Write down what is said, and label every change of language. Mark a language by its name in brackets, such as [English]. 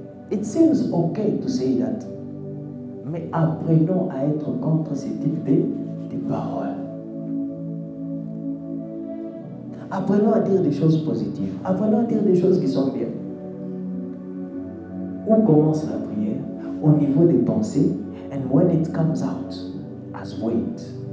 [English] It seems okay to say that. [French] Mais apprenons à être contre ce type de paroles. Apprenons à dire des choses positives. Apprenons à dire des choses qui sont bien. Où commence la prière? Au niveau des pensées. [English] And when it comes out, as weight.